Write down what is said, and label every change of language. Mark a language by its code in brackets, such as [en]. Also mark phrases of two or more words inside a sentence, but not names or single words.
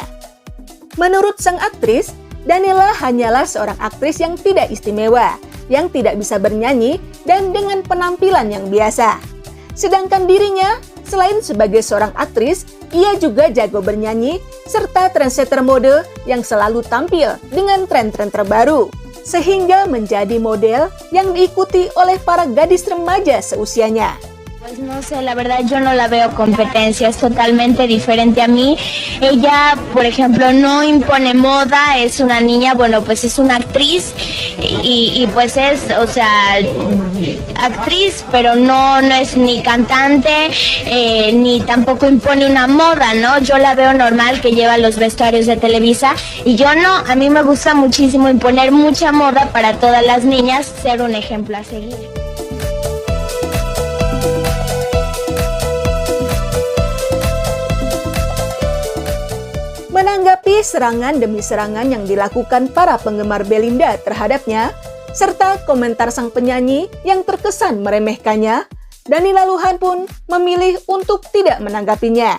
[id] Menurut sang aktris, Danila hanyalah seorang aktris yang tidak istimewa, yang tidak bisa bernyanyi dan dengan penampilan yang biasa. Sedangkan dirinya, selain sebagai seorang aktris, ia juga jago bernyanyi serta trendsetter mode yang selalu tampil dengan tren-tren terbaru, sehingga menjadi model yang diikuti oleh para gadis remaja seusianya. [es] Pues no sé, la verdad yo no la veo competencia, es totalmente diferente a mí. Ella, por ejemplo, no impone moda, es una niña, bueno, pues es una actriz y pues es, o sea, actriz, pero no es ni cantante, ni tampoco impone una moda, ¿no? Yo la veo normal, que lleva los vestuarios de Televisa, y yo no, a mí me gusta muchísimo imponer mucha moda para todas las niñas, ser un ejemplo a seguir. [id] Menanggapi serangan demi serangan yang dilakukan para penggemar Belinda terhadapnya, serta komentar sang penyanyi yang terkesan meremehkannya, Danila Luhan pun memilih untuk tidak menanggapinya.